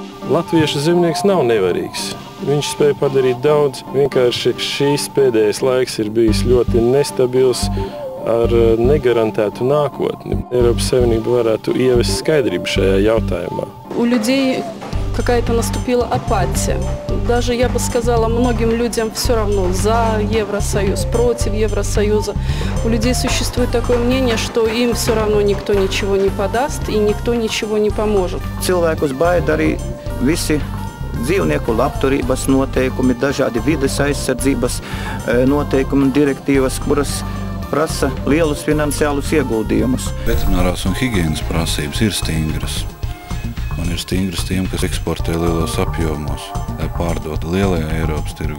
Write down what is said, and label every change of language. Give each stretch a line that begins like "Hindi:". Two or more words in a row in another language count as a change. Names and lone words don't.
Latvian: Latviešu zemnieks nav nevarīgs. Viņš spēja padarīt daudz. Vienkārši šīs pēdējais laiks ir bijis ļoti nestabils ar negarantētu nākotni. Eiropas Savienība varētu ievest skaidrību šajā jautājumā.
Russian: У людей какая-то наступила апатия. Даже, я бы сказала, многим людям все равно за Евросоюз, против Евросоюза. У людей существует такое мнение, что им все равно никто ничего не подаст и никто ничего не поможет.
Latvian: Cilvēkus baida arī visi dzīvnieku labturības noteikumi, dažādi vides aizsardzības noteikumi un direktīvas, kuras prasa lielus finansiālus ieguldījumus. Veterinārās un higienas prasības ir stingras. Un ir stingras tiem, kas eksportē lielos apjomos, lai pārdotu lielajā Eiropas tirgu.